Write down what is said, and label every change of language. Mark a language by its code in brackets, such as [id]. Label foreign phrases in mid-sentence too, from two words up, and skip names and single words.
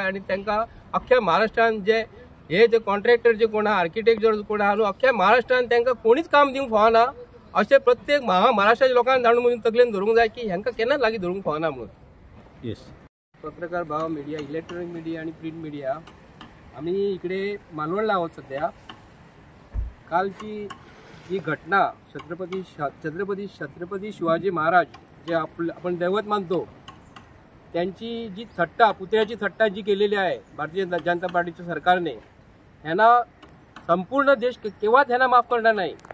[kok] आणि तांकां अख्ख्या महाराष्ट्रान हे कॉन्ट्रॅक्टर जे कोण आहा, आर्किटेक्चर कोण आहा न्हू, अख्ख्या महाराष्ट्रान तांकां कोणीच काम दिवंक फावना. अशें प्रत्येक महाराष्ट्राच्या लोकांक जाणून म्हणून तकलेन धरूंक जाय की हेंकां केन्नाच लागीं धरूंक फावना म्हणून. [mr] येस, पत्रकार भाव, मिडिया, इलेक्ट्रॉनिक मिडिया आणि प्रिंट मिडिया, आम्ही इकडे मालवणला आहोत सध्या. कालची ही घटना छत्रपती शिवाजी महाराज जे आपण दैवत मानतो त्यांची जी थट्टा, पुतळ्याची थट्टा जी केलेली आहे भारतीय जनता पार्टीच्या सरकारने, ह्यांना संपूर्ण देश केव्हाच ह्यांना माफ करणार नाही.